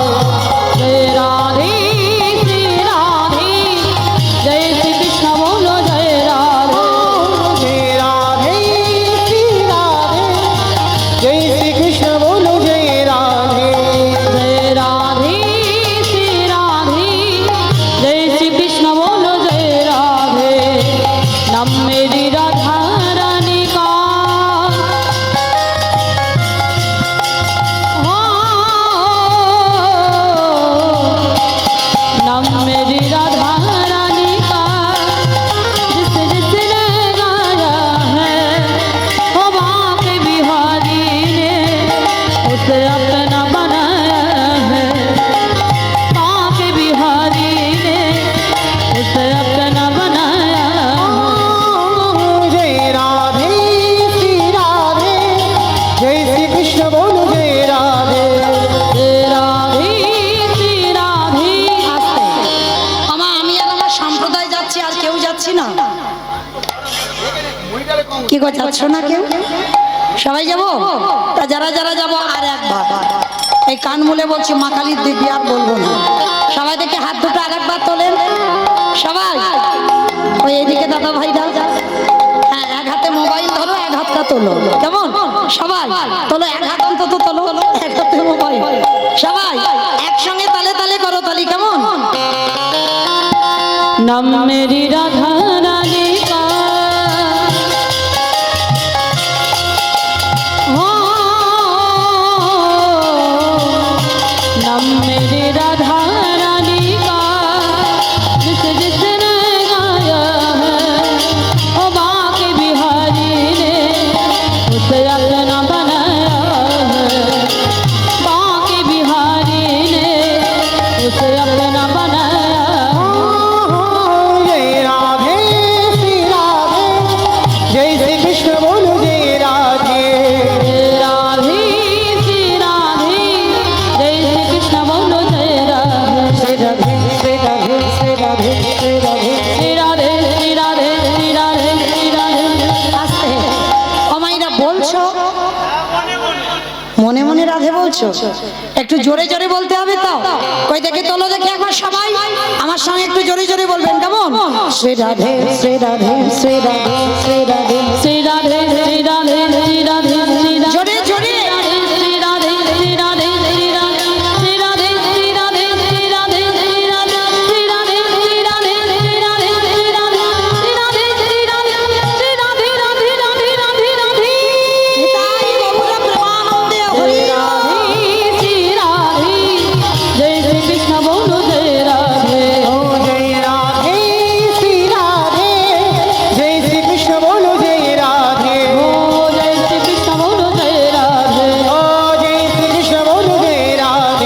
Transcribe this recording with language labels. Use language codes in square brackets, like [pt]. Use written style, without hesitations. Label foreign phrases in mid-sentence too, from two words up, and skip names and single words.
[hi] जय राधे श्री राधे, जय श्री कृष्ण बोलो जय राधे। जय राधे श्री राधे, जय श्री कृष्ण बोलो जय राधे। जय राधे श्री राधे, जय श्री कृष्ण बोलो जय राधे। नाम मेरी राधा रानी का, नाम मेरी राधा रानी का, जिसने गाया है वो बाके बिहारी ने उसे अपना बनाया है। बाके बिहारी ने उसे अपना बनाया है। जय राधे श्री राधे, जय श्री कृष्ण बोलो जय राधे। जय राधे श्री राधे। [bn] আমি আর আমার সম্প্রদায় যাচ্ছি, আর কেউ যাচ্ছি না। কি গো, যাচ্ছ না কেউ? সবাই যাব? তা যারা যারা যাব আর একবার এই কান মুলে বলছি, মা কালীর দিব্যি আর বলবো না। সবাই দেখে হাত দুটো আর একবার তোলেন সবাই। ওই এদিকে দাদা ভাইরা, হ্যাঁ, এক হাতে মোবাইল ধরো, এক হাতটা তোলো, কেমন? সবাই তোলো, এক হাত অন্তত তোলো, এক হাতে মোবাইল। সবাই একসঙ্গে তালে তালে করো তালি, কেমন? [hi] नाम मेरी राधा रानी का, नाम मेरी राधा रानी का, जिसने गाया है वो बाके बिहारी ने उसे अपना बनाया है। बाके बिहारी ने उसे अपना बनाया है। जय राधे श्री राधे, जय श्री कृष्ण बोलो जय राधे। जय राधे श्री राधे, जय श्री कृष्ण बोलो जय राधे। श्री राधे श्री राधे श्री राधे श्री राधे। श्री राधे श्री राधे श्री राधे श्री राधे। [bn] আস্তে অমাইরা বলছো, মনে মনে রাধে বলছো, একটু জোরে জোরে বলতে হবে তো। কই দেখে তোলো দেখে একবার সবাই আমার সঙ্গে একটু জোরে জোরে বলবেন, কেমন? শ্রী রাধে শ্রী রাধে শ্রী রাধে শ্রী রাধে। [hi] श्री राधे श्री राधे श्री राधे श्री राधे। [bn] জোরে জোরে। [hi] श्री राधे श्री राधे श्री राधे श्री राधे श्री राधे श्री राधे श्री राधे श्री राधे श्री राधे श्री राधे श्री राधे श्री राधे श्री राधे श्री राधे राधे राधे राधे राधे। [bn] নিতাই বাবুরা প্রেমানন্দে হরি [hi] राधे श्री राधे, जय श्री कृष्ण बोलो जय राधे। ओ जय राधे श्री राधे, जय श्री कृष्ण बोलो जय राधे। ओ जय श्री कृष्ण बोलो जय राधे। ओ जय श्री कृष्ण बोलो जय राधे।